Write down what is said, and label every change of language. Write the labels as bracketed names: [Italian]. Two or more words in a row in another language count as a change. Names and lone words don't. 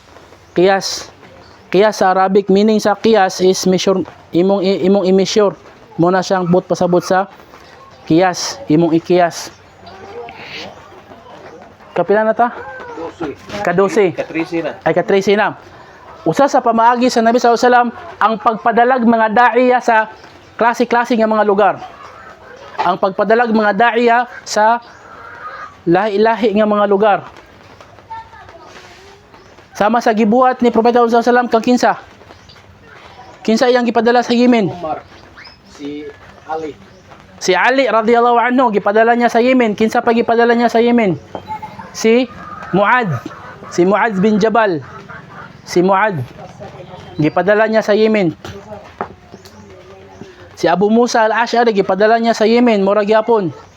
[Cebuano] Qiyas sa Arabic meaning sa qiyas is measure imong i-measure. Mo na siyang but pasabot sa qiyas, imong ikiyas. Kapila na ta? Ka-12. Katrisi na. Ay ka-13 na. Usa sa pamaagi sa Nabi [Arabic] صلى الله عليه وسلم [Cebuano] ang pagpadalag mga daiya sa klase-klase nga mga lugar. Ang pagpadalag mga daiya sa lahi-lahi nga mga lugar. Sama sa gibuhat ni Propeta [Arabic] صلى الله عليه وسلم [Cebuano] kang kinsa iyang gipadala sa Yemen. Umar. Si Ali. Si Ali [Arabic] رضي الله عنه [Cebuano] gipadala niya sa Yemen. Kinsa pa gipadala niya sa Yemen? Si Muad bin Jabal. Si Muad gipadala niya sa Yemen. Si Abu Musa al-Ash'ari gipadala niya sa Yemen, mura gyapon.